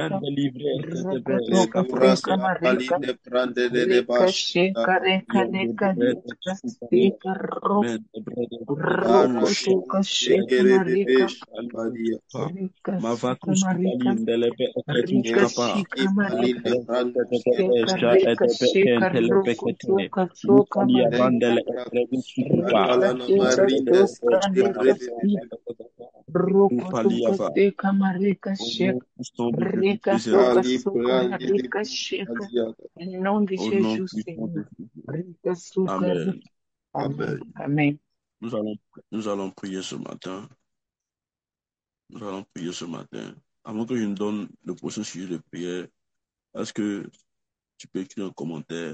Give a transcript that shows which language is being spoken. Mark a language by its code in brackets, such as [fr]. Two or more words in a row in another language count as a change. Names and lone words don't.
[fr] délivré, Rokotoka seka marika. Rika sheka reka leka leka seka rokotoka sheka marika. Rika seka marika. Rika sheka marika. Seka rika sheka rokotoka soka marika. Rika sheka soka leka seka. Rokotoka seka marika sheka. Rika toka soka marika sheka. Au nom de Jésus, Seigneur. Rika soka. Amen. Amen. Nous allons prier ce matin. Nous allons prier ce matin. Avant que je me donne le prochain sujet de prière, est-ce que tu peux écrire un commentaire?